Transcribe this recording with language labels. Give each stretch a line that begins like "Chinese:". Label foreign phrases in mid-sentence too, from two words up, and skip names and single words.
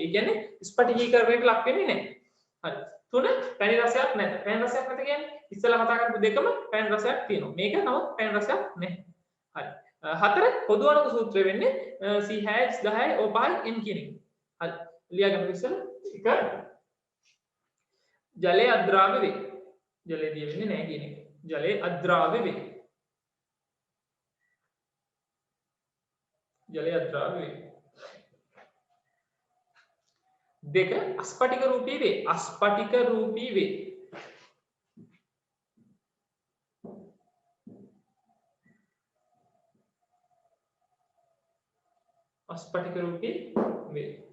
Sinhala: ඒ කියන්නේ ස්පටිකීකරණයට ලක් වෙන්නේ නැහැ. හරි. තුන පැණි රසයක් නැත. පැණි රසයක් නැත කියන්නේ ඉස්සලා කතා කරපු දෙකම පැණි රසයක් තියෙනවා. මේක නමුත් පැණි රසයක් නැහැ. හරි. හතර පොදු අණු සූත්‍රය වෙන්නේ C6 10 O5 N කියන එක. හරි. ලියාගන්න ඉස්සලා එක ජලේ අද්‍රාව්‍ය වේ ජලේ දියේ වෙන්නේ නැහැ කියන එක. ජලේ අද්‍රාව්‍ය වේ. ජලේ අද්‍රාව්‍ය වේ. දෙක අස්පටික රූපී වේ. අස්පටික රූපී වේ. අස්පටික රූපී වේ.